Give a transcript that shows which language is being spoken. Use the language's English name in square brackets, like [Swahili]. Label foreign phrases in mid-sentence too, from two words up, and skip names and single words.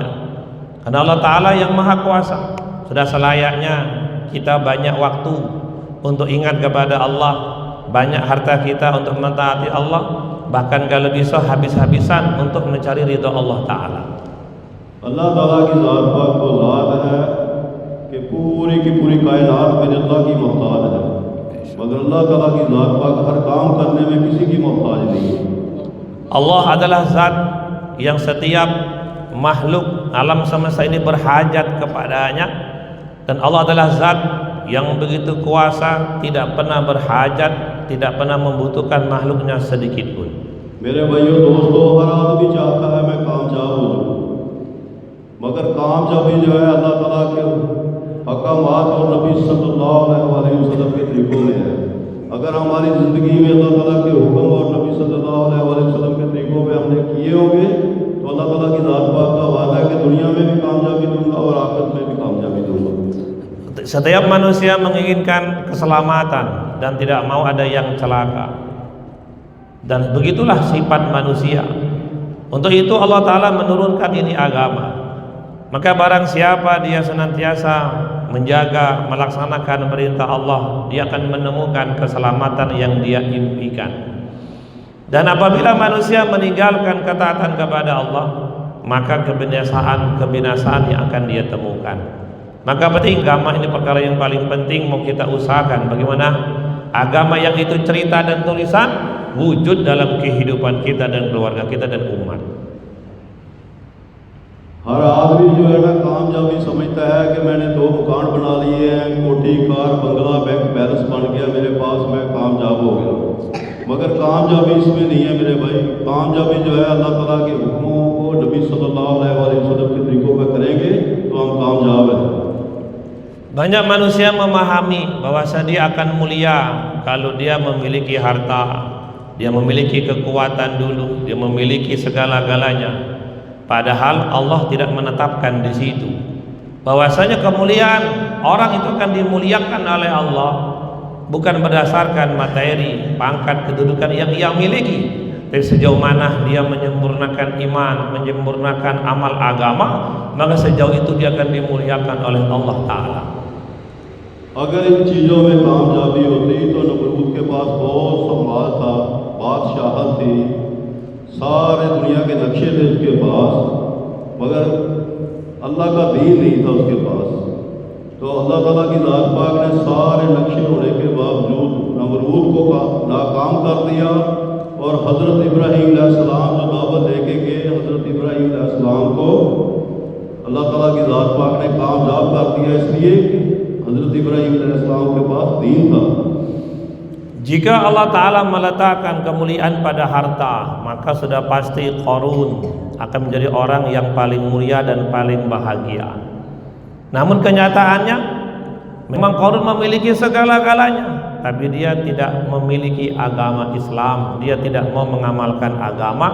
[Indonesian] Karena Allah Ta'ala yang maha kuasa, sudah selayaknya kita banyak waktu untuk ingat kepada Allah, banyak harta kita untuk mentaati Allah, bahkan kalau bisa habis-habisan untuk mencari ridha Allah Ta'ala. [Hindi] Allah Ta'ala की ज़ात पाक वो ज़ात है कि पूरी की पूरी कायनात में अल्लाह की मोहताज है, मगर अल्लाह ताला की ज़ात पाक हर काम करने में किसी की मोहताज नहीं है। [Indonesian] Allah adalah zat yang setiap makhluk alam semesta ini berhajat kepadanya, dan Allah adalah zat yang begitu kuasa, tidak pernah berhajat, tidak pernah membutuhkan makhluknya sedikit pun. [Hindi] मेरे भाइयों दोस्तों, हर आदमी चाहता है मैं कामयाब हो जाऊँ, मगर कामयाबी जो है अल्लाह ताला के अहकामात और नबी [Arabic] صلى الله عليه وسلم [Hindi] के तरीकों में है। अगर हमारी ज़िंदगी में अल्लाह ताला के हुक्म और नबी [Arabic] صلى الله عليه وسلم [Hindi] के तरीकों में हमने किए होंगे तो अल्लाह ताला की ज़ात पाक का वादा है कि दुनिया में भी कामयाबी दूंगा और आखिरत में भी कामयाबी दूंगा। [Indonesian] Setiap manusia menginginkan keselamatan dan tidak mau ada yang celaka, dan begitulah sifat manusia. Untuk itu Allah Ta'ala menurunkan ini agama. Maka barang siapa dia senantiasa menjaga, melaksanakan perintah Allah, dia akan menemukan keselamatan yang dia impikan. Dan apabila manusia meninggalkan ketaatan kepada Allah, maka kebinasaan yang akan dia temukan. Maka penting, agama ini perkara yang paling penting mau kita usahakan bagaimana agama yang itu cerita dan tulisan wujud dalam kehidupan kita dan keluarga kita dan umat. [Hindi] हर आदमी जो है ना कामयाबी समझता है कि मैंने 2 मकान बना लिए हैं, कोठी कार बंगला [English] bank balance [Hindi] बन गया मेरे पास, मैं कामयाब हो गया। मगर कामयाबी इसमें नहीं है मेरे भाई। कामयाबी जो है अल्लाह ताला के हुक्मों को नबी [Arabic] صلى الله عليه وسلم [Hindi] के तरीकों पर करेंगे तो हम कामयाब हैं। [Indonesian] Banyak manusia memahami bahwa dia akan mulia kalau dia memiliki harta, dia memiliki kekuatan dulu, dia memiliki segala-galanya. Padahal Allah tidak menetapkan di situ bahwasanya kemuliaan orang itu akan dimuliakan oleh Allah bukan berdasarkan materi, pangkat, kedudukan yang ia miliki, tapi sejauh mana dia menyempurnakan iman, menyempurnakan amal agama, maka sejauh itu dia akan dimuliakan oleh Allah Ta'ala. [Hindi] अगर इन चीज़ों में कामयाबी होती तो नमरूद के पास बहुत संभाल था, बादशाहत थी, सारे दुनिया के नक्शे थे उसके पास, मगर अल्लाह का दीन नहीं था उसके पास। तो अल्लाह ताला की ज़ात पाक ने सारे नक्शे होने के बावजूद नमरूद को नाकाम कर दिया और हज़रत इब्राहीम अलैहिस्सलाम जो दावत लेके गए, हज़रत इब्राहीम अलैहिस्सलाम को अल्लाह ताला की ज़ात पाक ने कामयाब कर दिया, इसलिए हज़रत इब्राहीम अलैहिस्सलाम के पास दीन था। [Indonesian] Jika Allah Ta'ala meletakkan kemuliaan pada harta, maka sudah pasti Qarun akan menjadi orang yang paling mulia dan paling bahagia. Namun kenyataannya memang Qarun memiliki segala-galanya, tapi dia tidak memiliki agama Islam, dia tidak mau mengamalkan agama.